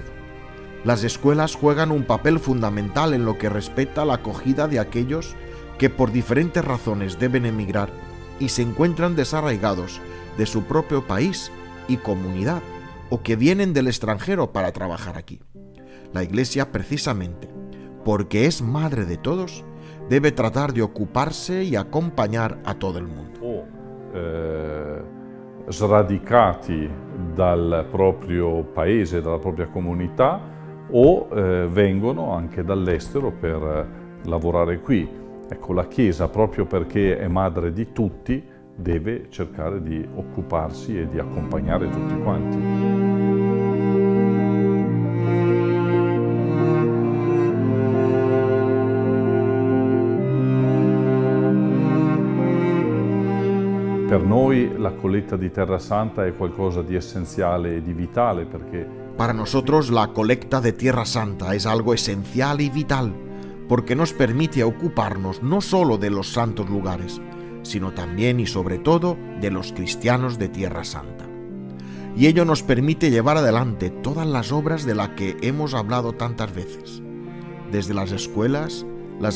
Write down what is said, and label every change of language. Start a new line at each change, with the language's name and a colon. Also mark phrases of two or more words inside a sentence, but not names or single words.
Spanish: Las escuelas juegan un papel fundamental en lo que respecta a la acogida de aquellos que por diferentes razones deben emigrar y se encuentran desarraigados de su propio país y comunidad, o que vienen del extranjero para trabajar aquí. La Iglesia, precisamente, porque es madre de todos, debe tratar de ocuparse y acompañar a todo el mundo.
Italian: Sradicati dal proprio paese, dalla propria comunità, o vengono anche dall'estero per lavorare qui. Ecco, la Chiesa, proprio perché è madre di tutti, deve cercare di occuparsi e di accompagnare tutti quanti. Per noi la colletta di Terra Santa è qualcosa di essenziale e di vitale, perché
Spanish: para nosotros la colecta de Tierra Santa es algo esencial y vital, porque nos permite ocuparnos no solo de los santos lugares, sino también y sobre todo de los cristianos de Tierra Santa. Y ello nos permite llevar adelante todas las obras de las que hemos hablado tantas veces, desde las escuelas, las